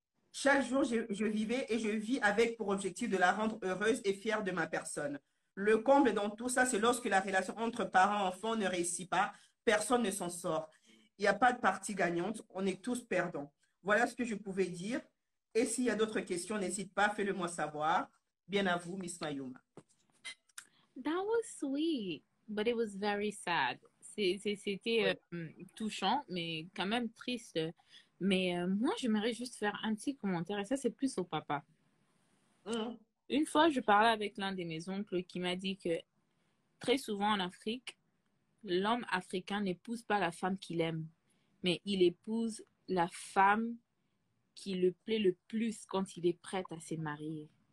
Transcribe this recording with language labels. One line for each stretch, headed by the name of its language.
French: Chaque jour, je vivais et je vis avec pour objectif de la rendre heureuse et fière de ma personne. Le comble dans tout ça, c'est lorsque la relation entre parents et enfants ne réussit pas, personne ne s'en sort. Il n'y a pas de partie gagnante, on est tous perdants. Voilà ce que je pouvais dire. Et s'il y a d'autres questions, n'hésite pas, fais-le moi savoir. Bien à vous, Miss Mayuma.
English: That was sweet, but it was very sad.
French: C'était touchant, mais quand même triste. Mais moi, j'aimerais juste faire un petit commentaire, et ça, c'est plus au papa. Une fois, je parlais avec l'un de mes oncles qui m'a dit que très souvent en Afrique, l'homme africain n'épouse pas la femme qu'il aime, mais il épouse la femme qui le plaît le plus quand il est prêt à se marier.